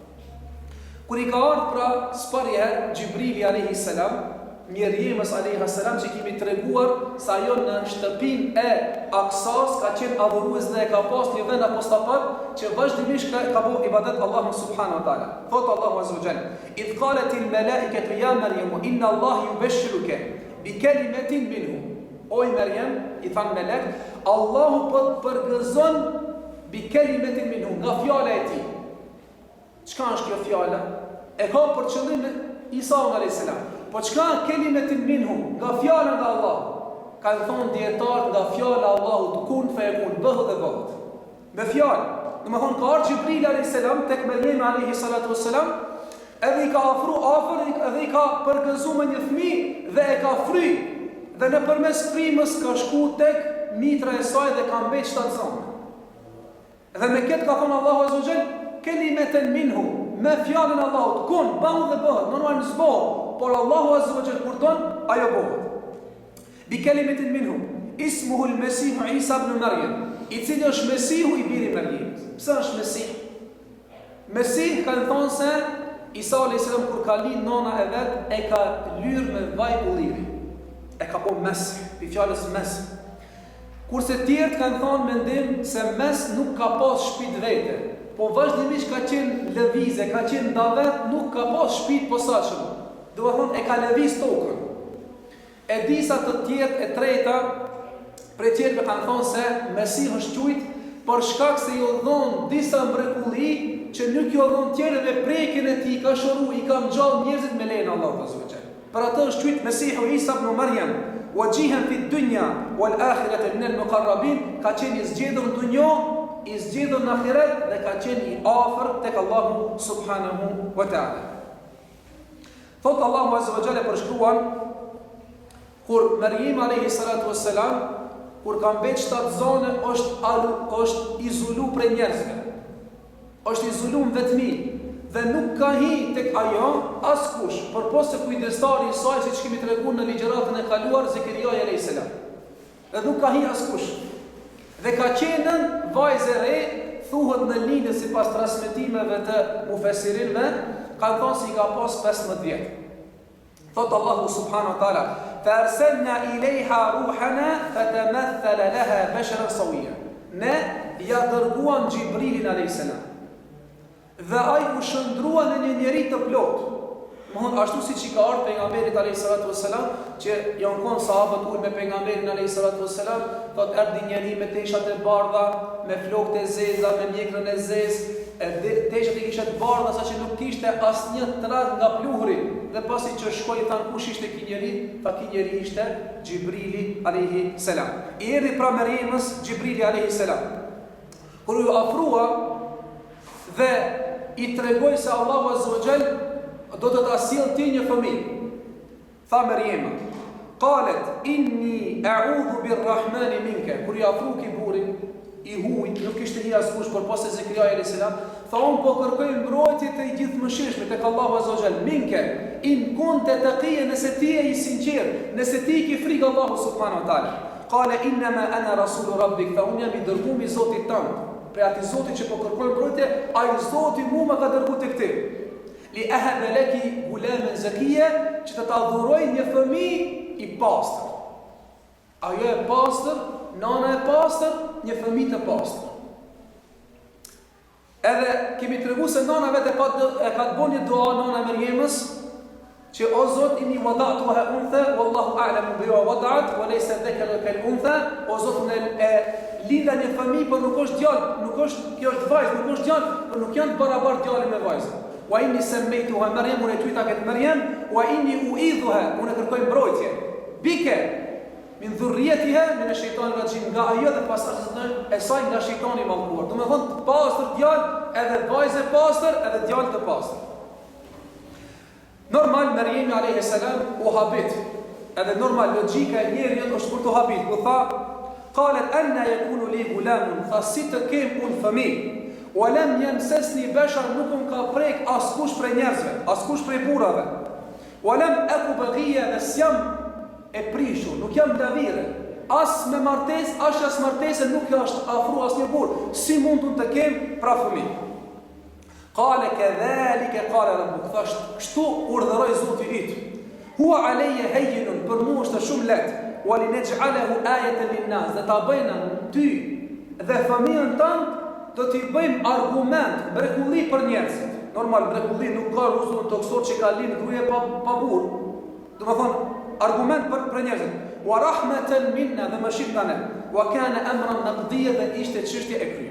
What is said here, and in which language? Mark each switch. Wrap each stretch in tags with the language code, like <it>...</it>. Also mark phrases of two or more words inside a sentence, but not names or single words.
<sq>Kur i ka ardhur pra sparje Gjibrili</sq> <ar>عليه السلام,</ar> <sq>Merjemës</sq> <ar>عليه السلام,</ar> <sq>që kemi treguar se ajo në shtëpinë e Aksas ka qenë adhurues dhe e ka pas një vend apostapat që vazhdimisht ka bërë ibadet Allahu</sq> <ar>سبحانه وتعالى. Thot الله عز وجل إذ قالت الملائكة يا مريم إن الله يبشرك بكلمة منه.</ar> <sq>O Merjem, i than melek, Allahu po të përgëzon</sq> <ar>بكلمة منه,</ar> <sq>nga fjala e tij. Çka është kjo fjala? E ka për qëllim Isa</sq> <ar>عليه السلام.</ar> <sq>Po çka</sq> <ar>كلمة منه,</ar> <sq>nga fjala nga Allah? Kanë thonë dietar nga fjala e Allahut,</sq> <ar>كن فيكون,</ar> <sq>bëhet dhe bëhet. Me fjalë. Domethënë ka ardhur Gjibril</sq> <ar>عليه السلام</ar> <sq>tek Merjem</sq> <ar>عليه الصلاة والسلام,</ar> <sq>edhe i ka afër, edhe i ka përgëzuar me një fëmijë dhe e ka fry. Dhe nëpërmes frymës ka shku tek mitra e saj dhe ka mbet 7 zonë. Dhe me këtë ka thonë Allahu</sq> <ar>عز وجل, كلمة منه,</ar> <sq>me fjallën Allahut, kun, bëhu dhe bëhet, normal në zbohë, por Allahu</sq> <ar>عز وجل</ar> <sq>kur don, ajo bëhet.</sq> <ar>بكلمة منه اسمه المسيح عيسى ابن مريم,</ar> <sq>i cili është Mesihu i biri Meriemës. Pse është Mesih? Mesih kanë thonë se Isa a.s. kur ka lind nona e vet, e ka lyrë me vaj ulliri. E ka po mes, i fjalës mes. Kurse tjerët kanë thonë mendim se mes nuk ka pas shtëpi vete, po vazhdimisht ka qenë lëvizje, ka qenë davet, nuk ka pas shtëpi posaçëm. Do të thonë e ka lëviz tokën. E disa të tjerë e treta prej tjerëve kanë thonë se Mesihu është quajtur për shkak se i dhon disa mrekulli që nuk i dhon tjerëve prekjen e tij, ka shoru, i ka ngjall njerëzit me lejen e Allahut</sq> <ar>عز وجل.</ar> <sq>Për atë është quajtur Mesihu Isa ibn Maryam,</sq> <ar>وجيها في الدنيا والآخرة من المقربين,</ar> <sq>ka qenë i zgjedhur në dunjë, i zgjedhur në ahiret dhe ka qenë i afër tek Allahu</sq> <ar>سبحانه وتعالى.</ar> <sq>Thot Allahu</sq> <ar>عز وجل</ar> <sq>përshkruan kur Maryam</sq> <ar>عليه الصلاة والسلام</ar> <sq>kur ka mbet 7 zone është izolu prej njerëzve. Është izolu në vetmi dhe nuk ka hi tek ajo askush, përpos se kujdestari i saj, siç kemi treguar në ligjëratën e kaluar, Zekeria</sq> <ar>عليه السلام.</ar> <sq>Dhe nuk ka hi askush. Dhe ka qenë vajzë e re, thuhet në linjë sipas transmetimeve të mufesirinëve, kanë thonë se i ka pas 15 vjet.</sq> <ar>Thot الله سبحانه وتعالى فأرسلنا إليها روحنا فتمثل لها بشرا سويا."</ar> <sq>Ne ja dërguam Xhibrilin</sq> <ar>عليه السلام.</ar> <sq>Dhe ai u shndrua në një njerëz të plotë. Mohon ashtu siç i ka ardhur pejgamberit</sq> <ar>عليه الصلاة والسلام,</ar> <sq>që janë kon sahabët ulë me pejgamberin</sq> <ar>عليه الصلاة والسلام,</ar> <sq>thot erdhi njëri me teshat e bardha, me flokët e zeza, me mjekrën e zezë, teshat i kishte të bardha saqë nuk kishte asnjë tradh nga pluhuri. Dhe pasi që shkoi than kush ishte ky njeri, tha ky njeri ishte Xhibrili</sq> <ar>عليه السلام.</ar> <sq>I erdhi pra Mariemës Xhibrili</sq> <ar>عليه السلام.</ar> <sq>Kur u afrua dhe i tregoi se Allahu</sq> <ar>عز وجل</ar> <sq>do të ta sjell ti një fëmijë. Tha Mariema,</sq> <ar>قالت إني أعوذ بالرحمن منك.</ar> <sq>Kur i afru ki burin i huaj, nuk kishte hi askush përpos se Zekeria</sq> <ar>عليه السلام,</ar> <sq>tha unë po kërkoj mbrojtje të gjithëmshirshme tek Allahu</sq> <ar>عز وجل. منك إن كنت تقيا,</ar> <sq>nëse ti je i sinqert, nëse ti ke frikë Allahu</sq> <ar>سبحانه وتعالى. قال إنما أنا رسول ربك,</ar> <sq>tha unë jam i dërguar i Zotit tënd. Për atë Zotit që po kërkoj mbrojtje, ai Zoti mua më ka dërguar tek ti.</sq> <ar>لأهب لك غلاما زكيا,</ar> <sq>që të ta dhuroj një fëmijë i pastër. Ajo e pastër, nana e pastër, një fëmijë të pastër. Edhe kemi treguar se nana vetë ka të bënë dua nana Mariemës, që o Zot</sq> <ar>إني وضعتها أنثى والله أعلم بما وضعت وليس الذكر كالأنثى.</ar> <sq>O Zot e linda një fëmijë, por nuk është djalë, nuk është, kjo është vajzë, nuk është djalë, por nuk janë të barabartë djalë me vajzën.</sq> <ar>وإني سميتها مريم,</ar> <sq>unë e quajta këtë Maryam,</sq> <ar>وإني أعيذها,</ar> <sq>unë kërkoj mbrojtje.</sq> <ar>بك من ذريتها من الشيطان الرجيم,</ar> <sq>nga ajo dhe pasardhësia e saj nga shejtani i mallkuar. Do të thonë të pastër djalë, edhe vajzë e pastër, edhe djalë të pastër. Normal Maryam</sq> <ar>عليه السلام</ar> <sq>u habit. Edhe normal logjika e njerit është për të habit. U tha,</sq> <ar>قالت أنى يكون لي غلام,</ar> <sq>tha si të kem unë fëmijë.</sq> <ar>ولم يمسسني بشر,</ar> <sq>nuk më ka prek askush prej njerëzve, askush prej burrave.</sq> <ar>ولم أك بغيا,</ar> <sq>jam e prishur, nuk jam davire. As me martesë, as martesë nuk është afru asnjë burr. Si mund të kem pra fëmijë?</sq> <ar>قال كذلك قال ربك,</ar> <sq>thash kështu urdhëroi Zoti yt.</sq> <ar>هو علي هين,</ar> <sq>për mua është shumë lehtë.</sq> <ar>ولنجعله آية للناس,</ar> <sq>dhe ta bëjmë ty dhe fëmijën tënd do t'i bëjmë argument, mrekulli për njerëzit. Normal, mrekulli nuk ka rrugën toksor që ka lind gruaja pa burr. Do të thonë argument për njerëzit.</sq> <ar>ورحمة منا,</ar> <sq>dhe mashitana,</sq> <ar>وكان أمرا مقضيا,</ar> <sq>dhe ishte çështje e kryer.</sq>